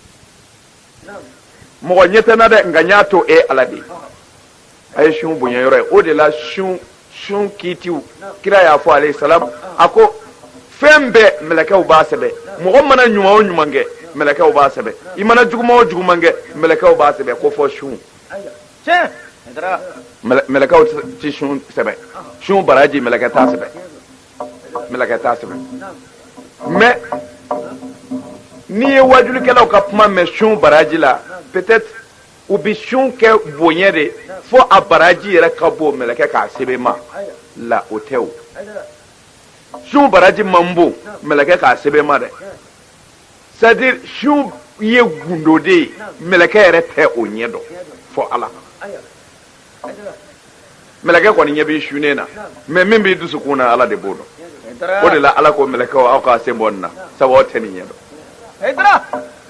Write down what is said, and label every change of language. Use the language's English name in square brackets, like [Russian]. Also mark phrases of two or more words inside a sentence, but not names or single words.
[Bambara] mɔgɔ ɲɛ tɛ n na dɛ nka n y'a to e ala de ye a ye sun bonya yɔrɔ ye o de la sun kiitiw kira y'a fɔ [Arabic] عليه السلام [Bambara] a ko fɛn bɛɛ mɛlɛkɛw b'a sɛbɛ mɔgɔ mana ɲuman o ɲuman kɛ mɛlɛkɛw b'a sɛbɛ i mana juguman o juguman kɛ mɛlɛkɛw b'a sɛbɛ ko fɔ sun mɛlɛkɛw tɛ sun sɛbɛ sun baraji mɛlɛkɛ t'a sɛbɛ mais n'i ye wajulikɛlaw ka kuma mɛn sun baraji la peut-être u bi sun kɛ bonya de fo a baraji yɛrɛ ka bon mɛlɛkɛ k'a sɛbɛn ma la o tɛ o sun baraji man bon mɛlɛkɛ k'a sɛbɛn ma dɛ c'est-à-dire sun ye gundo de ye mɛlɛkɛ yɛrɛ tɛ o ɲɛ dɔn fo ala mɛlɛkɛ kɔni ɲɛ b'i sunnen na mais min b'i dusukun na ala de b'o dɔn o de la ala ko mɛlɛkɛw aw k'a sen bɔ nin na sabu aw tɛ nin ɲɛ dɔn